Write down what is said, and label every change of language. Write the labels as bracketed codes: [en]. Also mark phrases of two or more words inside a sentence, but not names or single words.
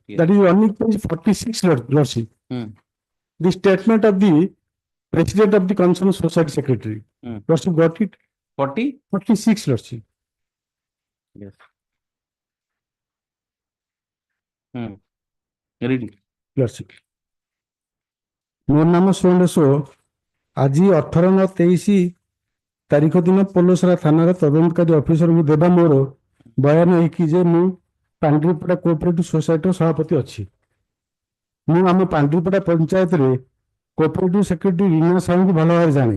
[en] That is only page 46, Lordship. The statement of the president of the concerned society secretary. Lordship, got it? 46, Lordship. Yes. Read it. Lordship. [or] ମୋ ନାମ ସୋ ଆଜି 18/23 ତାରିଖ ଦିନ ପୋଲସରା ଥାନାର ତଦନ୍ତକାରୀ ଅଫିସରଙ୍କୁ ଦେବା ମୋର ବୟାନ ହେଇକି ଯେ ମୁଁ ପାଣ୍ଡିପଡ଼ା କୋଅପରେଟିଭ ସୋସାଇଟିର ସଭାପତି ଅଛି। ମୁଁ ଆମ ପାଣ୍ଡିପଡ଼ା ପଞ୍ଚାୟତରେ [en] cooperative secretary [or] ରୀନା ସାହୁଙ୍କୁ ଭଲ ଭାବରେ ଜାଣେ।